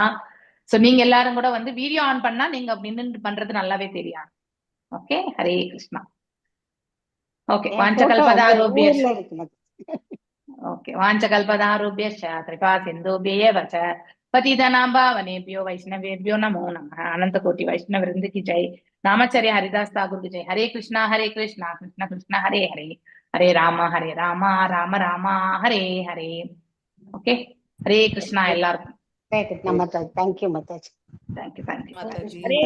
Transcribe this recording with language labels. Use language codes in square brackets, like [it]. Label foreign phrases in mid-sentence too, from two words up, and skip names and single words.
[ta] சோ நீங்க எல்லாரும் கூட வந்து [en] video on [ta] பண்ணா நீங்க நின்று பண்றது நல்லாவே தெரியும். ஓகே, ஹரே கிருஷ்ணா. ஓகே, வாஞ்சகல்பதாரூபியர். [sa] ஓகே, वाञ्छाकल्पतरुभ्यश्च कृपा सिन्धुभ्य एव च पतितानां पावनेभ्यो वैष्णवेभ्यो नमो नमः. अनन्त कोटि वैष्णव वृन्द [hi] की जय. नामाचार्य हरिदास ठाकुर की जय. हरे कृष्णा कृष्णा कृष्णा हरे हरे. हरे राम राम राम हरे हरे. [ta] ओके, हरे कृष्णा எல்லாருக்கும். ஹரே கிருஷ்ணா மாதாஜி. தேங்க்யூ மாதாஜி. தேங்க்யூ மாதாஜி. ஹரே